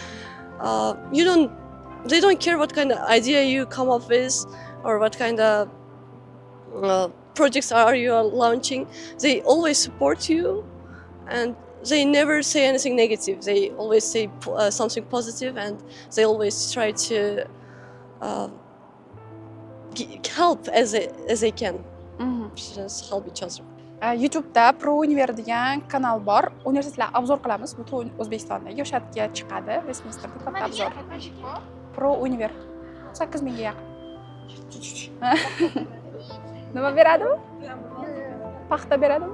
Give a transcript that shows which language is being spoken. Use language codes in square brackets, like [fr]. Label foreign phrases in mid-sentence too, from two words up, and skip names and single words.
[en] They don't care what kind of idea you come up with or what kind of projects are you launching. They always support you. And they never say anything negative. They always say something positive, and they always try to help as they can. Just help each other. [uz] YouTube'da Pro Univer degan kanal bor. Universitetlar obzor qilamiz. Butun O'zbekistondagi o'shaga chiqadi. Westminsterda katta obzor. Pro Univer 8000 ga yaqin. Nima beradimi? Paxta beradimi?